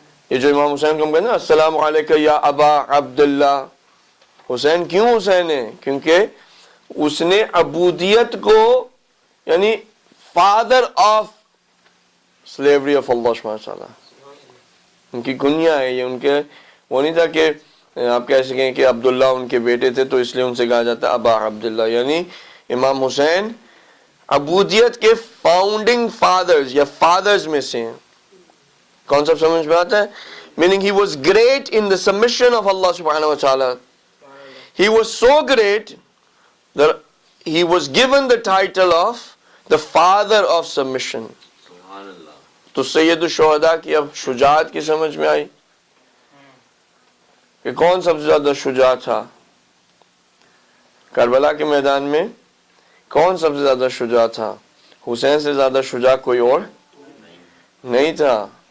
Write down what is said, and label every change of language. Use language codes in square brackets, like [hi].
[ur] یہ جو امام حسین کو ہم کہتے ہیں نا السلام علیکم یا ابا عبداللہ، حسین کیوں حسین ہے؟ کیونکہ اس نے عبودیت کو، یعنی فادر آف سلیوری آف اللہ سبحانہ وتعالی، ان کی کنیا ہے یہ. ان کے وہ نہیں تھا کہ آپ کہہ سکیں کہ عبداللہ ان کے بیٹے تھے تو اس لیے ان سے کہا جاتا ہے ابا عبداللہ. یعنی امام حسین عبودیت کے فاؤنڈنگ فادرز یا فادرز میں سے ہیں. کانسیپٹ سمجھ میں آتا ہے؟ [en] meaning he was great in the submission of Allah subhanahu wa ta'ala. He was so great that he was given the title of the father of submission. [ur] تو سید الشہداء کی اب شجاعت کی سمجھ میں آئی کہ کون سب سے زیادہ شجاع تھا کربلا کے میدان میں، کون سب سے زیادہ شجاع تھا؟ حسین سے زیادہ شجاع کوئی اور نہیں تھا.